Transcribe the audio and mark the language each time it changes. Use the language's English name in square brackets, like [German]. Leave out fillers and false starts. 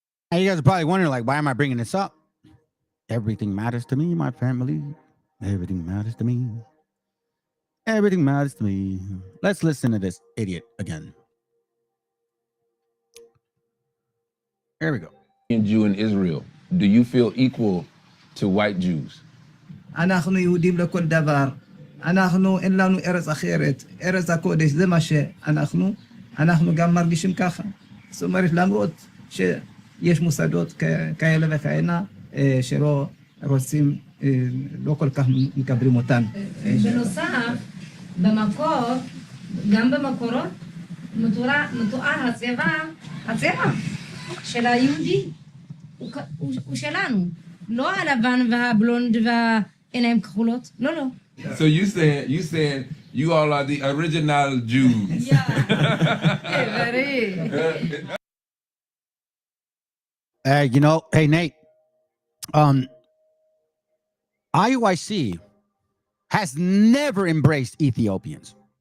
[English] And you guys are probably wondering, like, why am I bringing this up? Everything matters to me, my family. Everything matters to me. Everything matters to me. Let's listen to this idiot again. Here we go. Jew in Israel, do you feel equal to white Jews? [Hebrew] אנחנו יהודים לכל דבר. אנחנו אין לנו ארץ אחרת, ארץ הקודש, זה מה שאנחנו גם מרגישים ככה. זאת אומרת, למרות שיש מוסדות כאלה וכאלה, שלא רוצים, לא כל כך מקבלים אותן. בנוסף, במקור, גם במקורות, מתואר הצבע של היהודי, הוא שלנו. לא הלבן והבלונד והעיניים כחולות, לא. [English] So you said you all are the original Jews. You know, hey Nate, IUIC has never embraced Ethiopians.